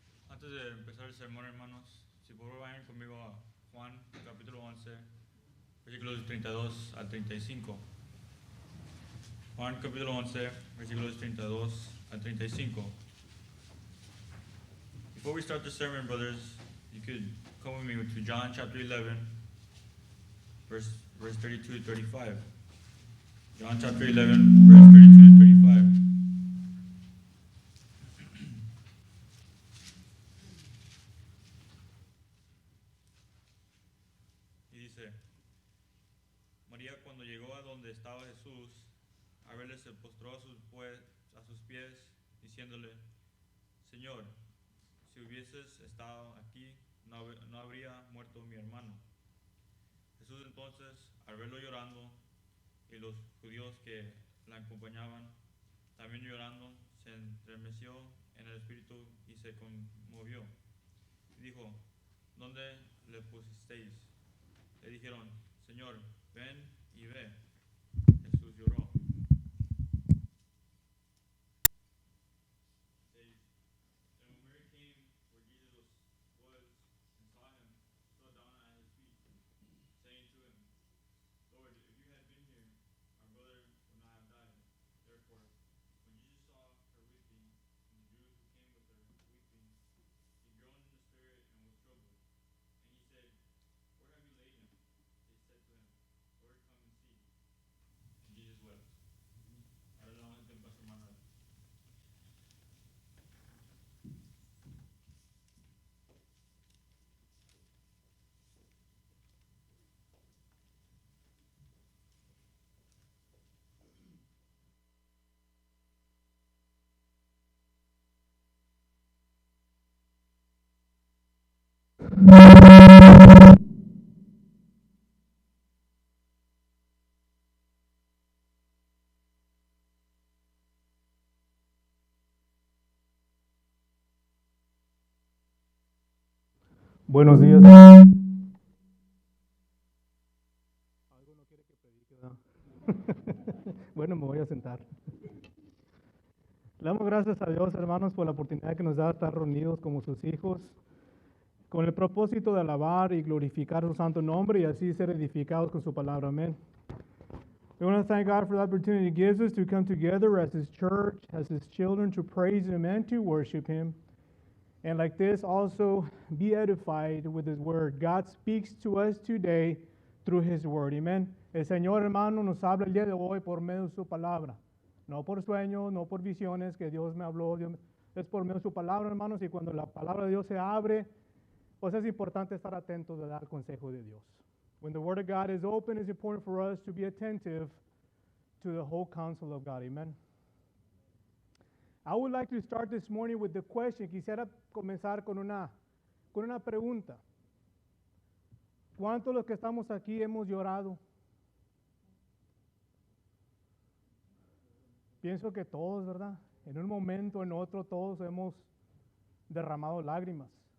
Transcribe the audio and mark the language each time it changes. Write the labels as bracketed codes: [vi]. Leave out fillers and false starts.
[es] Antes de empezar el sermón, hermanos, si por favor vayan conmigo a Juan capítulo 11, versículos 32 al 35. Juan capítulo 11, versículos 32 al 35. [en] Before we start the sermon, brothers, you could come with me to John chapter 11, verse 32 to 35. John chapter 11, verse 32 to 35. [es] Y dice, María cuando llegó a donde estaba Jesús, a verle se postró a sus pies, diciéndole, Señor, si hubieses estado aquí, no habría muerto mi hermano. Jesús entonces, al verlo llorando, y los judíos que la acompañaban, también llorando, se estremeció en el espíritu y se conmovió. Y dijo, ¿dónde le pusisteis? Le dijeron, Señor, ven y ve. Jesús lloró. [en] And when Mary came where Jesus was and saw him, fell down at his feet, saying to him, Lord, if you had been here, our brother would not have died. Therefore, when Jesus saw her weeping, and the Jews who came with her weeping, he groaned in the spirit and was troubled. And he said, Where have you laid him? They said to him, Lord, come and see. And Jesus wept. [es] Ahora le damos el tiempo a su hermana. Buenos días. Algo no quiere que predique, ¿verdad? Bueno, me voy a sentar. Le damos gracias a Dios, hermanos, por la oportunidad que nos da de estar reunidos como sus hijos, con el propósito de alabar y glorificar su santo nombre y así ser edificados con su palabra. Amén. [en] We want to thank God for the opportunity He gives us to come together as His church, as His children, to praise Him and to worship Him. And like this, also be edified with His Word. God speaks to us today through His Word. Amen. [es] El Señor, hermano, nos habla el día de hoy por medio de su palabra. No por sueños, no por visiones que Dios me habló. Es por medio de su palabra, hermanos. Y cuando la palabra de Dios se abre, pues es importante estar atentos de dar consejo de Dios. [en] When the Word of God is open, it's important for us to be attentive to the whole counsel of God. Amen. I would like to start this morning with the question. [es] Quisiera comenzar con una pregunta. ¿Cuántos de los que estamos aquí hemos llorado? Pienso que todos, ¿verdad? En un momento, en otro, todos hemos derramado lágrimas.